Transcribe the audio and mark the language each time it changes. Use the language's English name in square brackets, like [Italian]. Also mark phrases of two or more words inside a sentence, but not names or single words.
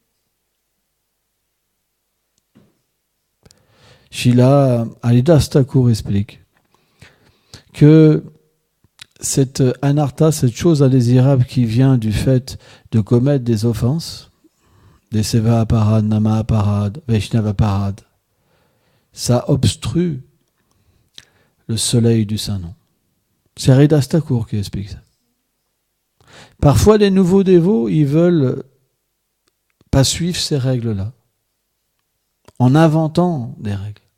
[French] Srila Haridas Thakur explique que cette anartha, cette chose indésirable qui vient du fait de commettre des offenses, des [Sanskrit] सेवा अपराध, नाम अपराध, वैष्णव अपराध, [French] ça obstrue le soleil du Saint-Nom. C'est Haridas Thakur qui explique ça. Parfois, les nouveaux dévots, ils veulent pas suivre ces règles-là, en inventant des règles.